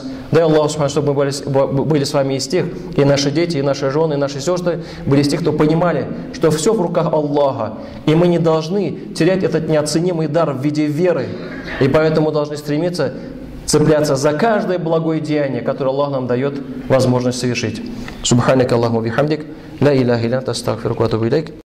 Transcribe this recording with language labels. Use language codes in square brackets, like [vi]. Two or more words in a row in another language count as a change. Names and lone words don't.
[ru] Дай [ar] الله سبحانه, [ru] чтобы мы были с вами из тех, и наши дети, и наши жены, и наши сестры, были из тех, кто понимали, что все в руках Аллаха. И мы не должны терять этот неоценимый дар в виде веры. И поэтому должны стремиться цепляться за каждое благое деяние, которое Аллах нам дает возможность совершить. [ar] سبحانك اللهم بحمدك، لا إله إلا أنت أستغفرك وأتوب إليك.